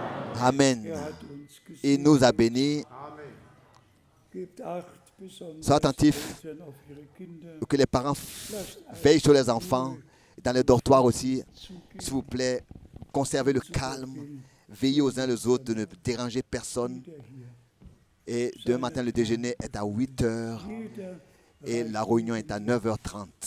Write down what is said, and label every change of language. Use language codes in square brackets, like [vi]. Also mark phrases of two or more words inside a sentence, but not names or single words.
[de] Amen. Er hat uns [fr] Il [de] gesegnet. [fr] nous a bénis. [de] Gebt Acht, besonders [fr] Soyez attentifs. [de] die Eltern auf ihre Kinder. [fr] Que les parents veillent sur les enfants. Dans les dortoirs aussi, s'il vous plaît, conservez le calme. Veillez aux uns les autres de ne déranger personne. Et demain matin, le déjeuner est à 8 heures et la réunion est à 9h30.